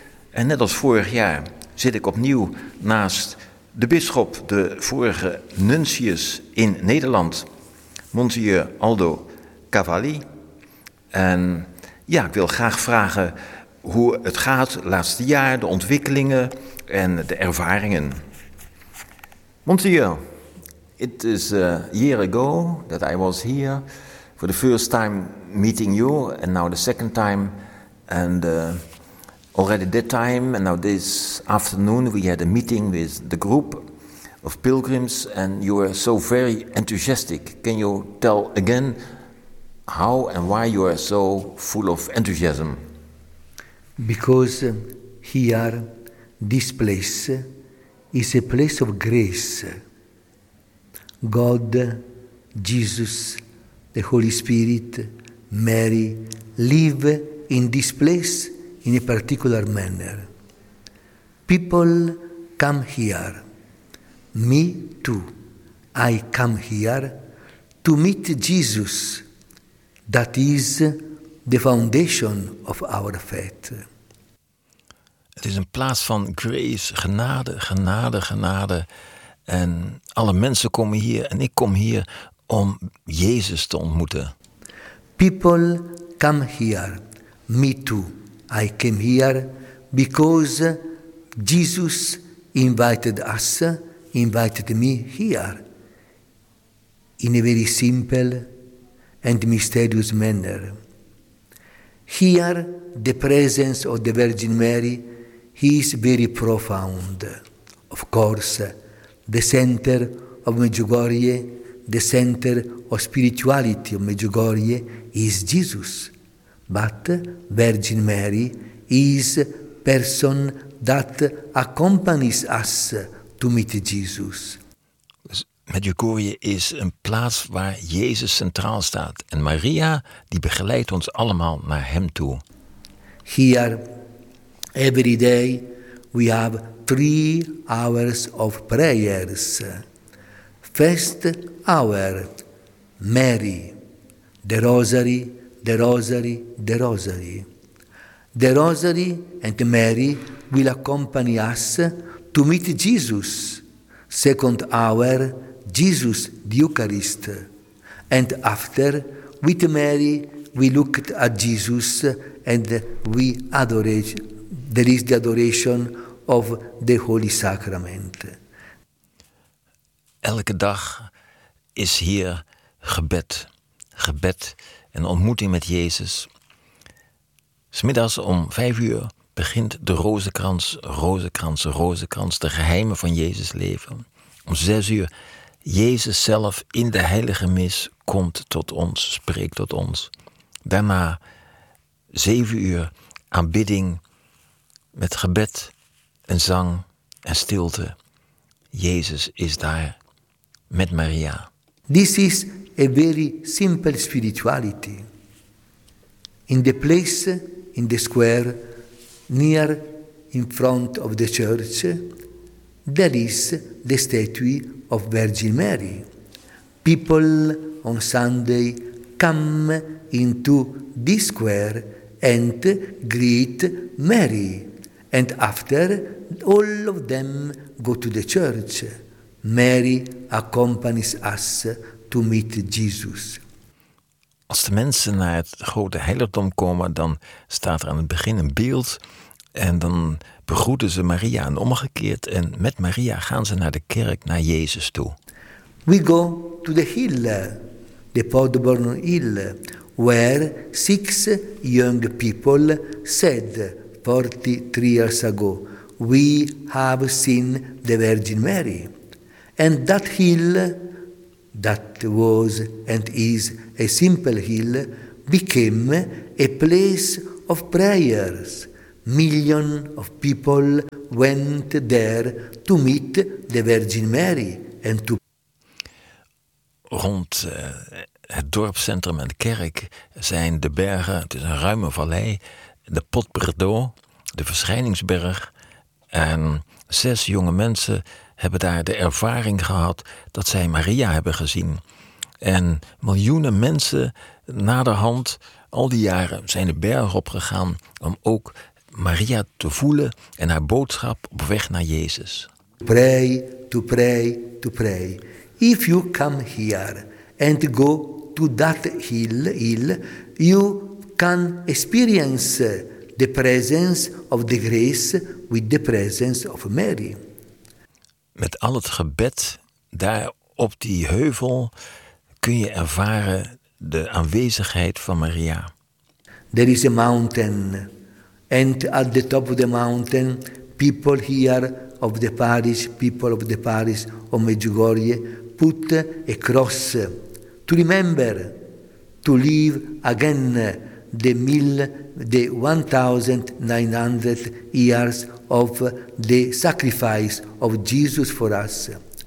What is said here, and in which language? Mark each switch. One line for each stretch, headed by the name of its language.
Dutch: En net als vorig jaar zit ik opnieuw naast de bisschop, de vorige nuncius in Nederland, monsieur Aldo Cavalli. En ik wil graag vragen hoe het gaat laatste jaar, de ontwikkelingen en de ervaringen.
English: Monsieur, it is a year ago that I was here for the first time meeting you, and now the second time, and already that time, and now this afternoon we had a meeting with the group of pilgrims, and you were so very enthusiastic. Can you tell again how and why you are so full of enthusiasm? Because here, this place, is a place of grace. God, Jesus, the Holy Spirit, Mary, live in this place in a particular manner. People come here. Me too. I come here to meet Jesus. That is the foundation of our faith.
Dutch: Het is een plaats van grace, genade, genade, genade. En alle mensen komen hier en ik kom hier om Jezus te ontmoeten.
English: People come here. Me too. I came here because Jesus invited me here in a very simple and mysterious manner. Here, the presence of the Virgin Mary is very profound. Of course, the center of Medjugorje, the center of spirituality of Medjugorje is Jesus. But Virgin Mary is person that accompanies us to meet Jesus.
Dutch: Medjugorje is een plaats waar Jezus centraal staat. En Maria, die begeleidt ons allemaal naar hem toe.
English: Here, every day, we have 3 hours of prayers. First hour, Mary, the rosary. The rosary and Mary will accompany us to meet Jesus. Second hour, Jesus, the Eucharist. And after, with Mary, we looked at Jesus and we adored. There is the adoration of the Holy Sacrament.
Dutch: Elke dag is hier gebed en ontmoeting met Jezus. 'S middags om 5 uur begint de rozenkrans, de geheimen van Jezus leven. Om 6 uur, Jezus zelf in de heilige mis komt tot ons, spreekt tot ons. Daarna 7 uur aanbidding met gebed en zang en stilte. Jezus is daar met Maria.
English: This is a very simple spirituality. In the place, in the square, near in front of the church, there is the statue of Virgin Mary. People on Sunday come into this square and greet Mary. And after, all of them go to the church. Mary accompanies us to meet Jesus.
Dutch: Als de mensen naar het grote heiligdom komen, dan staat er aan het begin een beeld. En dan begroeten ze Maria en omgekeerd. En met Maria gaan ze naar de kerk, naar Jezus toe.
English: We go to the hill, the Podborn Hill, where 6 young people said 43 years ago, we have seen the Virgin Mary. And that hill, that was and is a simple hill, became a place of prayers. million of people went there to meet the Virgin Mary and to.
Dutch: Rond het dorpscentrum en de kerk zijn de bergen, het is een ruime vallei, de Pot Bredot, de Verschijningsberg. En zes jonge mensen hebben daar de ervaring gehad dat zij Maria hebben gezien. En miljoenen mensen naderhand, al die jaren, zijn de berg opgegaan om ook Maria te voelen en haar boodschap op weg naar Jezus.
English: Pray, to pray, to pray. If you come here and go to that hill, you can experience the presence of the grace with the presence of Mary.
Dutch: Met al het gebed daar op die heuvel kun je ervaren de aanwezigheid van Maria.
English: There is a mountain and at the top of the mountain people here of the parish, people of the parish of Medjugorje put a cross to remember to live again the 1900 years of the sacrifice of Jesus for us.